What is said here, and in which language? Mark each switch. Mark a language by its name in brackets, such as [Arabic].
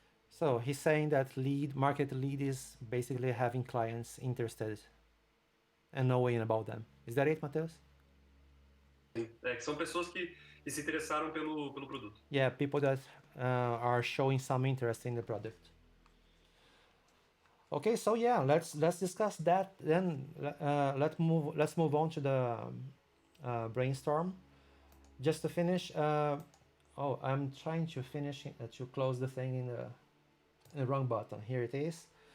[English] So he's saying that market lead is basically having clients interested and knowing about them. Is that it, Mateus? [Portuguese] Que são pessoas que se interessaram pelo produto. [English] Yeah, people that are showing some interest in the product. Okay, so yeah, let's discuss that. Then let's move on to the brainstorm. Just to finish. Oh, I'm trying to finish to close the thing in the wrong button. Here it is.